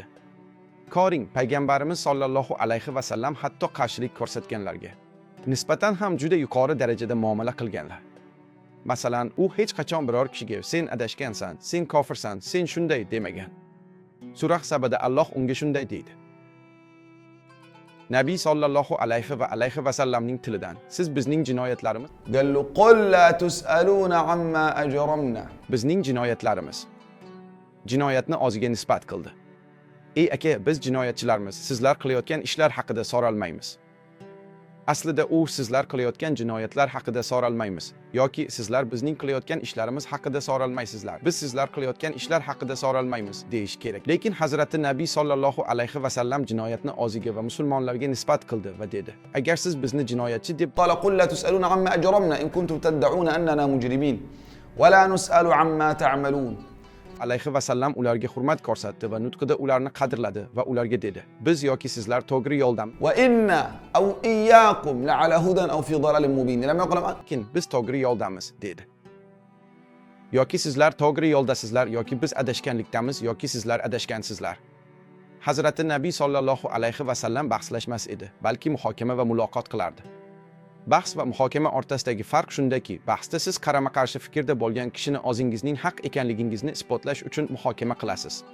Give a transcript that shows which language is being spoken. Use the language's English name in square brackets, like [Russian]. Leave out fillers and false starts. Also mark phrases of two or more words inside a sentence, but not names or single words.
[Uzbek] Ko'ring, payg'ambarimiz sollallohu alayhi va sallam hatto qarshilik ko'rsatganlarga nisbatan ham juda yuqori darajada muomala qilganlar. Masalan, u hech qachon biror kishiga "Sen adashgansan, sen kofirsan, sen shunday" demagan. Surah Sabada Alloh unga shunday deydi. Nabiy sollallohu alayhi va sallamning tilidan: "Siz bizning jinoyatlarimiz, [Arabic] قال له قل لا تسألون عما أجرمنا [Uzbek] bizning jinoyatlarimiz." Jinoyatni o'ziga nisbat qildi. "Ey aka, biz jinoyatchilarmiz, sizlar qilayotgan ishlar haqida so'ralmaymiz." Aslida u sizlar qilayotgan jinoyatlar haqida so'ralmaymiz yoki sizlar bizning qilayotgan ishlarimiz haqida so'ralmaysizlar. Biz sizlar qilayotgan ishlar haqida so'ralmaymiz deyish kerak. Lekin Hazrati Nabiy sollallohu alayhi va sallam jinoyatni o'ziga va musulmonlarga nisbat qildi va dedi: "Agar siz bizni jinoyatchi deb [Arabic] قال قل لا تسألون عما أجرمنا إن كنتم تدعون أننا مجرمين ولا نسأل عما تعملون." [Uzbek] alayhi va sallam ularga hurmat ko'rsatdi va nutqida ularni qadrladi va ularga dedi: "Biz yoki sizlar to'g'ri yo'ldamiz, [Arabic] وإنا أو إياكم لعلى هدى أو في ضلال مبين. لم يقل [Uzbek] lekin biz to'g'ri yo'ldamiz", dedi. Yoki sizlar to'g'ri yo'ldasizlar yoki biz adashganlikdamiz yoki sizlar adashgansizlar. Hazrati Nabiy sollallohu alayhi va sallam bahslashmas edi, balki muhokama va muloqot qilardi. Bahs va muhokama o'rtasidagi farq shundaki, bahsda siz qarama-qarshi fikrda bo'lgan kishini o'zingizning haq ekanligingizni isbotlash uchun muhokama qilasiz.